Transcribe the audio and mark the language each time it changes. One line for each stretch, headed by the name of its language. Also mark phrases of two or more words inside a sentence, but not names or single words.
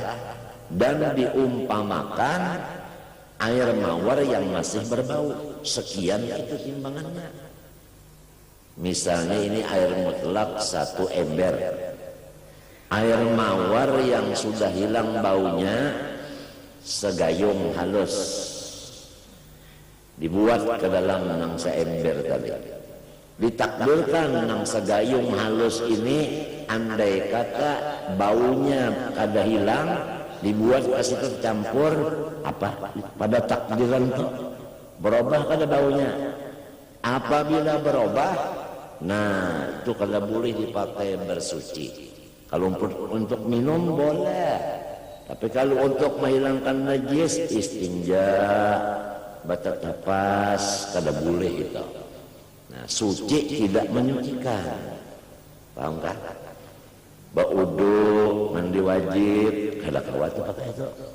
Indonesian: Dan diumpamakan air mawar yang masih berbau, sekian itu timbangannya.
Banjar: Misalnya ini air mutlak 1 ember, air mawar yang sudah hilang baunya segayung halus, dibuat ke dalam nang seember tadi. Ditakdirkan nang segayung halus ini, andai kata baunya kada hilang, dibuat ke situ campur apa pada takdiran itu berubah kada baunya. Apabila berubah, nah itu kada boleh dipakai bersuci. Kalau untuk minum boleh, tapi kalau untuk menghilangkan najis, istinja, batak nafas, kada boleh itu.
Indonesian: Nah, suci tidak menyucikan, paham kan?
Banjar: Baudu, mandi wajib, kada kuat pakai itu.